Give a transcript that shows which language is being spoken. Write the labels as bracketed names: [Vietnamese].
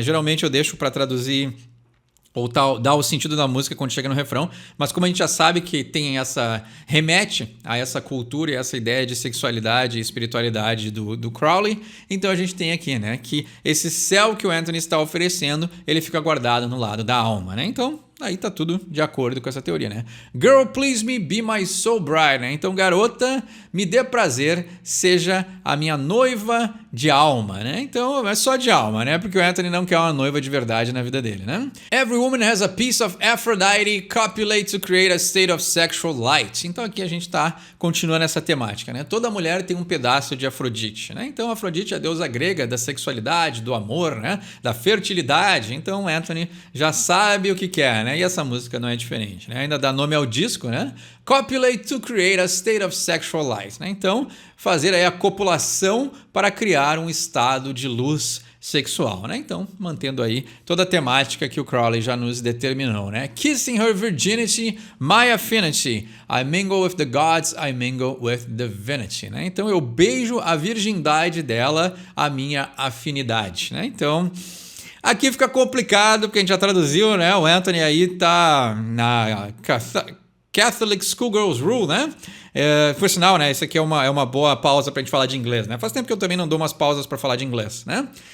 [Portuguese] Geralmente eu deixo para traduzir ou dar o sentido da música quando chega no refrão, mas como a gente já sabe que tem remete a essa cultura e essa ideia de sexualidade e espiritualidade do Crowley, então a gente tem aqui, né, que esse céu que o Anthony está oferecendo, ele fica guardado no lado da alma, né? Então, aí tá tudo de acordo com essa teoria, né? [English] Girl, please me, be my soul bride, [Portuguese] né? Então, garota, me dê prazer, seja a minha noiva de alma, né? Então, é só de alma, né? Porque o Anthony não quer uma noiva de verdade na vida dele, né? [English] Every woman has a piece of Aphrodite copulate to create a state of sexual light. [Portuguese] Então, aqui a gente tá continuando essa temática, né? Toda mulher tem um pedaço de Afrodite, né? Então, Afrodite é a deusa grega da sexualidade, do amor, né? Da fertilidade. Então, Anthony já sabe o que quer, né? E essa música não é diferente, né? Ainda dá nome ao disco, né? [English] Copulate to create a state of sexual light, [Portuguese] né? Então, fazer aí a copulação para criar um estado de luz sexual, né? Então, mantendo aí toda a temática que o Crowley já nos determinou, né? [English] Kissing her virginity, my affinity. I mingle with the gods, I mingle with divinity, né? [Portuguese] Então, eu beijo a virgindade dela, a minha afinidade, né? Então, aqui fica complicado, porque a gente já traduziu, né? O Anthony aí tá na Catholic Schoolgirls Rule, né? Por sinal, né? Isso aqui é uma boa pausa pra gente falar de inglês, né? Faz tempo que eu também não dou umas pausas para falar de inglês, né?